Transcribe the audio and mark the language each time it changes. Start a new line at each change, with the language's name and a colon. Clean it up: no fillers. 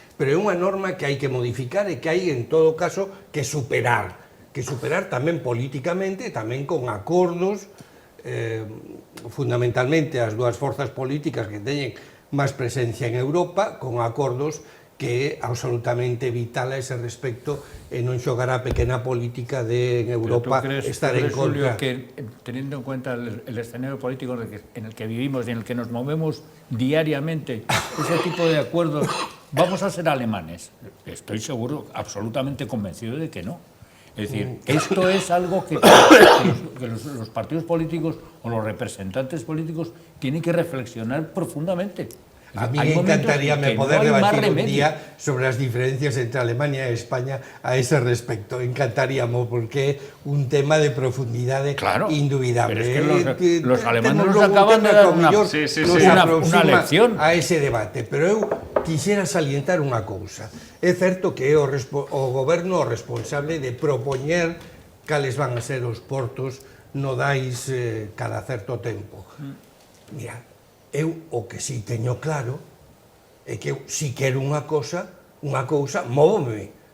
Galician: Pero é unha norma que hai que modificar e que hai, en todo caso, que superar tamén políticamente, tamén con acordos, fundamentalmente as dúas forzas políticas que teñen máis presencia en Europa, con acordos que é absolutamente vital a ese respecto e non xogar a pequena política de en Europa estar en contra.
Spanish: Julio, que teniendo en cuenta el escenario político en el que vivimos y en el que nos movemos diariamente, ese tipo de acuerdos, ¿vamos a ser alemanes? Estoy seguro, absolutamente convencido de que no. Es decir, esto es algo que los partidos políticos o los representantes políticos tienen que reflexionar profundamente.
Galician: A mí encantaríame poder debatir un día sobre as diferencias entre Alemania e España a ese respecto. Encantaríamos, porque é un tema de profundidade indubidable.
Spanish: Pero es que los alemanes nos acaban de dar una lección a ese debate.
Galician: Pero eu quixera salientar unha cousa. É certo que é o goberno o responsable de propoñer cales van a ser os portos nodais cada certo tempo. Mira, eu o que si teño claro é que eu, si quero unha cousa, móvome.